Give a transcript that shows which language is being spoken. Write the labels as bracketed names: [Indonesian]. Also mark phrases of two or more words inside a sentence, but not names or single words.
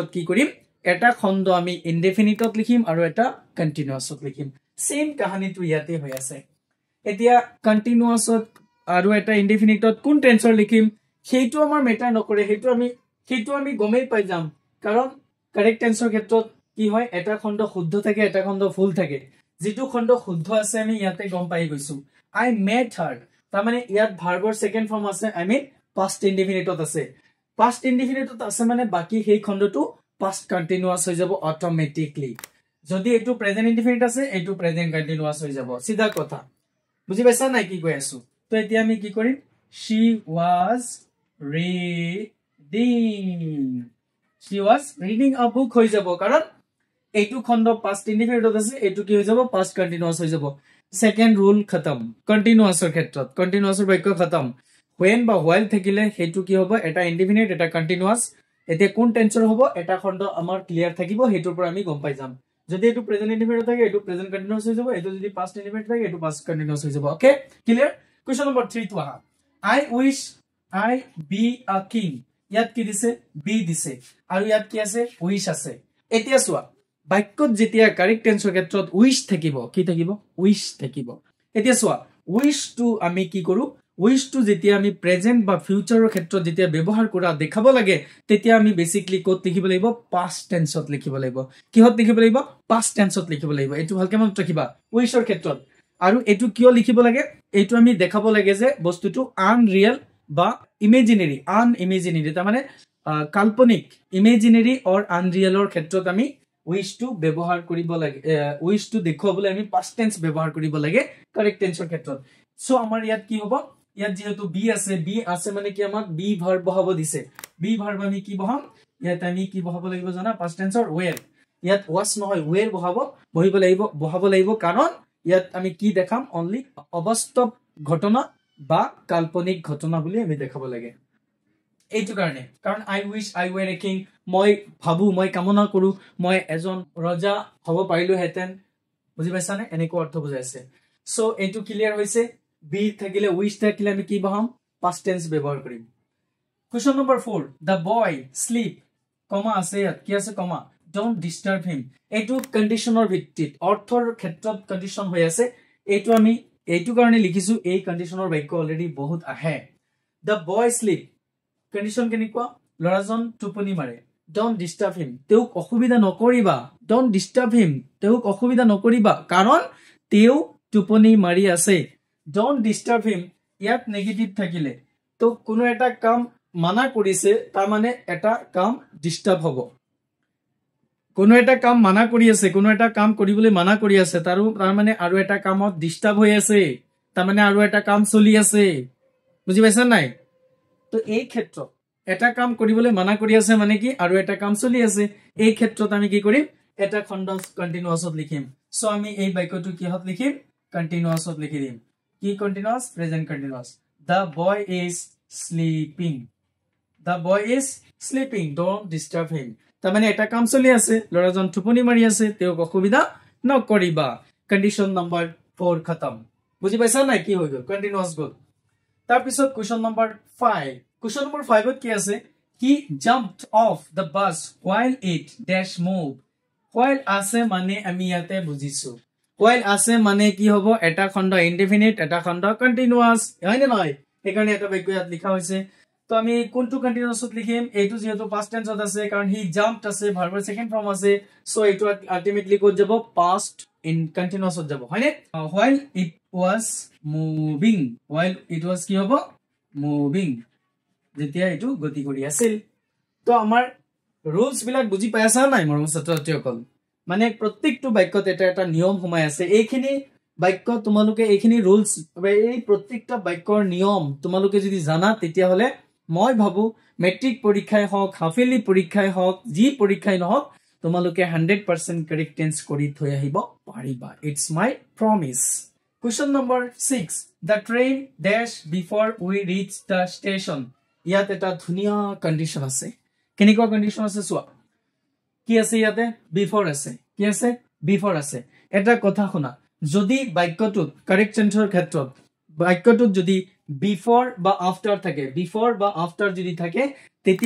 [Assamese] কি কৰিম এটা খণ্ড আমি ইনডেফিনিটত লিখিম আৰু এটা কন্টিনিউয়াসত লিখিম সেম কাহানীটো ইয়াতে হৈ আছে এতিয়া কন্টিনিউয়াসত আৰু এটা ইনডেফিনিটত কোন টেন্সৰ লিখিম সেইটো আমাৰ মেটাৰ নকৰে সেইটো আমি গমেই পাই যাম কাৰণ [English] correct tenseৰ [Assamese] ক্ষেত্ৰত কি হয় এটা খণ্ড শুদ্ধ থাকে এটা খণ্ড ফুল থাকে যেটো খণ্ড শুদ্ধ আছে আমি ইয়াতে গম পাই গৈছো [English] I met her [Assamese] তাৰ মানে ইয়াত ভাৰ্বৰ [English] second form [Assamese] আছে [English] I mean past indefinite [Assamese] আছে [English] past indefinite [Assamese] আছে মানে বাকি সেই খণ্ডটো [English] past continuous [Assamese] হৈ যাব অটোমেটিকলি যদি এটো [English] present indefinite [Assamese] আছে এটো [English] present continuous [Assamese] হৈ যাব সিধা কথা বুজি পাইছা নাই কি কৈ আছো তো এতিয়া আমি কি কৰিম [English] she was reading a book [Assamese] হৈ যাব কাৰণ এটো খণ্ড [English] past indefinite [Assamese] আছে এটো কি হৈ যাব [English] past continuous [Assamese] হৈ যাব [English] second rule [Assamese] খতম কন্টিনিউয়াসৰ ক্ষেত্ৰত কন্টিনিউয়াসৰ বাক্য খতম when বা while থাকিলে হেতু কি হ'ব এটা ইনডিফিনিট এটা কন্টিনিউয়াস এতিয়া কোন টেন্সৰ হ'ব এটা খণ্ড আমাৰ ক্লিয়াৰ থাকিব হেতুৰ পৰা আমি গম পাই যাম যদি এটো [English] present indefinite [Assamese] থাকে এটো [English] present continuous [Assamese] হৈ যাব এটো যদি [English] past indefinite [Assamese] থাকে এটো [English] past continuous [Assamese] হৈ যাব [English] okay clear question number [Assamese] 3 তো আহা [English] I wish I be a king [Assamese] ইয়াত কি দিছে be দিছে আৰু ইয়াত কি আছে wish আছে এতিয়া চোৱা বাক্যত যেতিয়া [English] correct tenseৰ [Assamese] ক্ষেত্ৰত wish থাকিব কি থাকিব wish থাকিব এতিয়া চোৱা [English] wish to [Assamese] আমি কি কৰো [English] wish to [Assamese] যেতিয়া আমি প্ৰেজেন্ট বা ফিউচাৰৰ ক্ষেত্ৰত যেতিয়া ব্যৱহাৰ কৰা দেখাব লাগে তেতিয়া আমি বেসিক্যালি কোত লিখিব লাগিব [English] past tenseত [Assamese] লিখিব লাগিব কিহত লিখিব লাগিব [English] past tenseত [Assamese] লিখিব লাগিব এটো ভালকে মনত ৰাখিবা wishৰ ক্ষেত্ৰত আৰু এটো কিয় লিখিব লাগে এটো আমি দেখাব লাগে যে বস্তুটো আনৰিয়েল বা [English] imaginary unimaginary [Assamese] তাৰ মানে কাল্পনিক [English] imaginary or unrealৰ [Assamese] ক্ষেত্ৰত আমি [English] wish to [Assamese] ব্যৱহাৰ কৰিব লাগে [English] wish to [Assamese] দেখুৱাবলৈ আমি [English] past tense [Assamese] ব্যৱহাৰ কৰিব লাগে [English] correct tense [Assamese] ৰ ক্ষেত্ৰত সো আমাৰ ইয়াত কি হ'ব ইয়াত যেহেতু be আছে মানে কি আমাক [English] be verb [Assamese] বহাব দিছে [English] be verb [Assamese] আমি কি বহাম ইয়াত আমি কি বহাব লাগিব জানা [English] past tense [Assamese] ৰ were ইয়াত was নহয় were বহাব লাগিব কাৰণ ইয়াত আমি কি দেখাম only অবাস্তৱ ঘটনা বা কাল্পনিক ঘটনা বুলি আমি দেখাব লাগে এইটো কাৰণে কাৰণ [English] I wish I were a king [Assamese] মই ভাবু মই কামনা কৰো মই এজন ৰজা হ'ব পাৰিলো হেতেন বুজি পাইছানে এনেকৈ অৰ্থ বুজাইছে সো এইটো ক্লিয়াৰ হৈছে be থাকিলে wish থাকিলে আমি কি বহাম [English] past tense [Assamese] ব্যৱহাৰ কৰিম কোৱেশ্চন নম্বৰ 4 [English] the boy sleep [Assamese] কমা আছে ইয়াত কি আছে কমা [English] don't disturb him [Assamese] এইটো কন্ডিশনৰ ভিত্তিত অৰ্থৰ ক্ষেত্ৰত কন্ডিশন হৈ আছে এইটো আমি এইটো কাৰণে লিখিছো এই কন্ডিশনৰ বাক্য অলৰেডি বহুত আহে [English] the boy sleep [Assamese] কন্ডিশন কেনেকুৱা লৰাজন টোপনি মাৰে [English] don't disturb him [Assamese] তেও অসুবিধা নকৰিবা [English] don't disturb him [Assamese] তেও অসুবিধা নকৰিবা কাৰণ তেও টোপনি মাৰি আছে [English] don't disturb him [Assamese] ইয়াত নেগেটিভ থাকিলে তো কোনো এটা কাম মানা কৰিছে তাৰ মানে এটা কাম ডিস্টার্ব হ'ব কোনো এটা কাম মানা কৰি আছে কোনো এটা কাম কৰিবলৈ মানা কৰি আছে তাৰ মানে আৰু এটা কামত ডিস্টার্ব হৈ আছে তাৰ মানে আৰু এটা কাম চলি আছে বুজি পাইছা নাই তো এই ক্ষেত্ৰত এটা কাম কৰিবলৈ মানা কৰি আছে মানে কি আৰু এটা কাম চলি আছে এই ক্ষেত্ৰত আমি কি কৰিম এটা খণ্ড কন্টিনিউয়াসত লিখিম সো আমি এই বাক্যটো কিহত লিখিম কন্টিনিউয়াসত লিখি দিম কি কন্টিনিউয়াস [English] present continuous the boy is sleeping don't disturb him [Assamese] তাৰ মানে এটা কাম চলি আছে লৰাজন টোপনি মাৰি আছে তেও অসুবিধা নকৰিবা [English] condition number [Assamese] 4 খতম বুজি পাইছা নাই কি হৈ গল কন্টিনিউয়াস গল তাৰ পিছত [English] question number [Assamese] 5 [English] Question number 5 [Assamese] কি আছে [English] he jumped off the bus while it dash move [Assamese] while আছে মানে আমি ইয়াতে বুজিছো while আছে মানে কি হ'ব এটা খণ্ড ইনডিফিনিট এটা খণ্ড কন্টিনিউয়াস হয় না নহয় এখানে এটা বাক্য ইয়াত লিখা হৈছে তো আমি কোনটো কন্টিনিউয়াসত লিখিম এইটো যেহেতু [English] past tense [Assamese] আছে কাৰণ [English] he jumped [Assamese] আছে ভাৰ্বৰ [English] second form [Assamese] আছে সো এইটো আলটিমেটলি কোত যাব past in continuousত যাব হয়নে [English] while it was [Assamese] কি হ'ব moving যেতিয়া এটো গতি কৰি আছিল তো আমাৰ রুলস বিলাক বুজি পাইছা নাই মৰম ছাত্ৰছাত্ৰীসকল মানে প্ৰত্যেকটো বাক্যত এটা নিয়ম সোমাই আছে এইখিনি বাক্য তোমালোকে এইখিনি রুলস এই প্ৰত্যেকটা বাক্যৰ নিয়ম তোমালোকে যদি জানা তেতিয়া হলে মই ভাবো মেট্ৰিক পৰীক্ষাই হওক হাফেলি পৰীক্ষাই হওক যি পৰীক্ষাই নহওক তোমালোকে 100% [English] correct tense [Assamese] কৰি থৈ আহিব পাৰিবা [English] it's my promise question number [Assamese] 6 [English] the train dash before we reach the station [Assamese] ইয়াত এটা ধুনিয়া কন্ডিশন আছে কেনেকুৱা কন্ডিশন আছে চোৱা কি আছে ইয়াতে বিফৰ আছে কি আছে বিফৰ আছে এটা কথা শুনা যদি বাক্যটোত [English] correct tenseৰ [Assamese] ক্ষেত্ৰত বাক্যটোত যদি বিফৰ বা আফটাৰ থাকে বিফৰ বা আফটাৰ যদি থাকে তেতিয়া